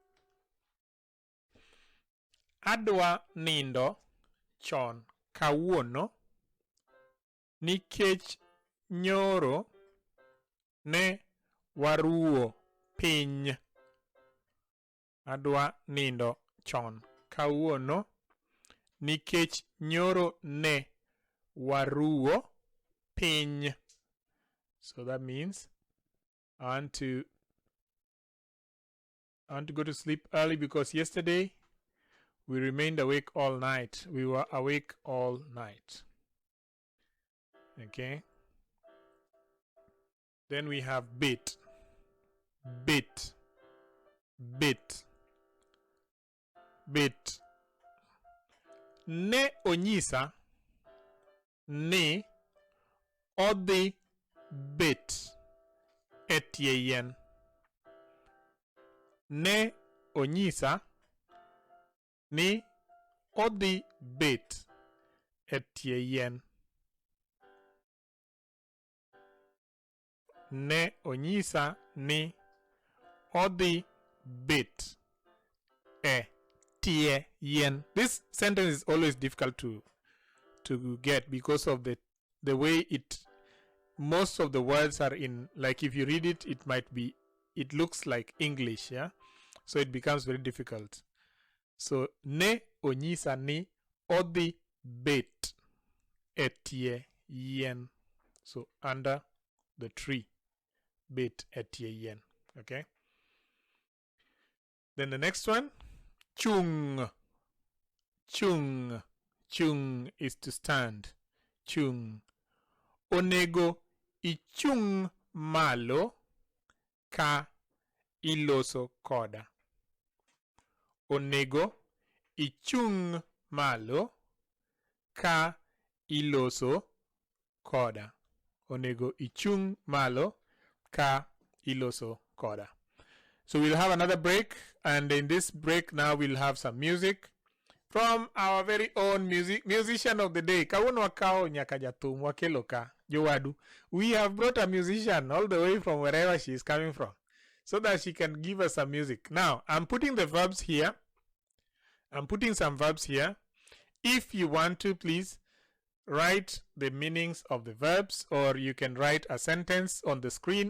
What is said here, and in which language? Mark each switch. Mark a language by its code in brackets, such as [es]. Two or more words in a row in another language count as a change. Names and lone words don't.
[luo] Adwa nindo chon kawuono nikech nyoro ne waruwo piny. Adwa nindo chon kawuono nikech nyoro ne waruwo piny. [en] So that means I want to go to sleep early because yesterday we remained awake all night. We were awake all night. Okay. Then we have bit. Bit. Bit. Bit. [luo] Ne onyisa ni odhi bit etie yien. Ne onyisa ni odhi bit etie yien. Ne onyisa ni odhi bit etie yien. [en] This sentence is always difficult to get because of the way most of the words are in, like if you read it, it looks like English, yeah? So it becomes very difficult. [luo] So ne onyisa ni odhi bit etie yien. [en] So under the tree. [luo] Bet etien. [en] Okay. Then the next one, chung. Chung. Chung is to stand. Chung. [luo] Onego ichung malo ka iloso koda. Onego ichung malo ka iloso koda. Onego ichung malo ka iloso koda. [en] So we'll have another break, and in this break now we'll have some music from our very own musician of the day. [luo] Kawuono wakao nyaka jathum wakelo ka jowadu. [en] We have brought a musician all the way from wherever she is coming from, so that she can give us some music. Now I'm putting the verbs here. I'm putting some verbs here. If you want to, please write the meanings of the verbs, or you can write a sentence on the screen.